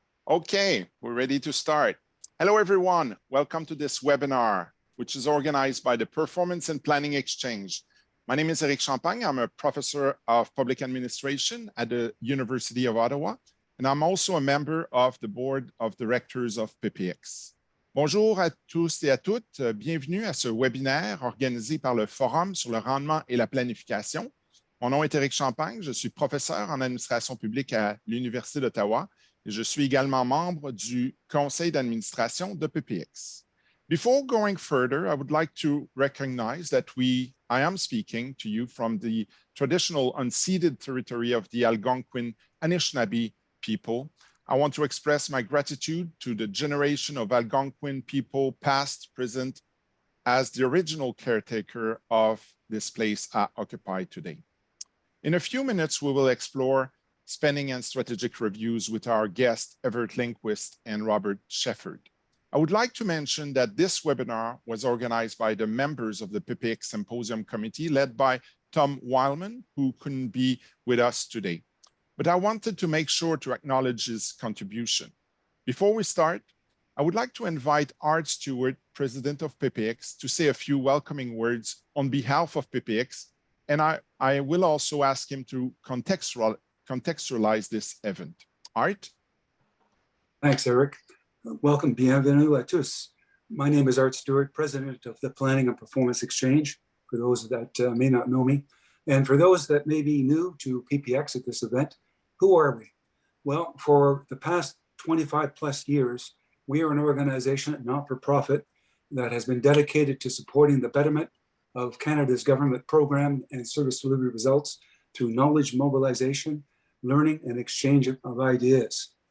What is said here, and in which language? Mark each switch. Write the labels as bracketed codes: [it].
[en] Okay, we're ready to start. Hello, everyone. Welcome to this webinar, which is organized by the Performance and Planning Exchange. My name is Eric Champagne. I'm a professor of public administration at the University of Ottawa, and I'm also a member of the board of directors of PPX. [fr] Bonjour à tous et à toutes. Bienvenue à ce webinaire organisé par le Forum sur le rendement et la planification. Mon nom est Eric Champagne. Je suis professeur en administration publique à l'Université d'Ottawa. Je suis également membre du conseil d'administration de PPX. [en] Before going further, I would like to recognize that I am speaking to you from the traditional unceded territory of the Algonquin Anishinaabe people. I want to express my gratitude to the generation of Algonquin people, past, present, as the original caretaker of this place occupied today. In a few minutes, we will explore spending and strategic reviews with our guests, Everett Lindquist and Robert Shefford. I would like to mention that this webinar was organized by the members of the PPX Symposium Committee, led by Tom Wildman, who couldn't be with us today. But I wanted to make sure to acknowledge his contribution. Before we start, I would like to invite Art Stewart, president of PPX, to say a few welcoming words on behalf of PPX, and I will also ask him to contextualize this event. Art? Thanks, Eric. Welcome, [fr] bienvenue à tous. [en] My name is Art Stewart, president of the Planning and Performance Exchange, for those that may not know me. And for those that may be new to PPX at this event, who are we? Well, for the past 25 plus years, we are an organization, not for profit, that has been dedicated to supporting the betterment of Canada's government program and service delivery results through knowledge mobilization, learning, and exchange of ideas.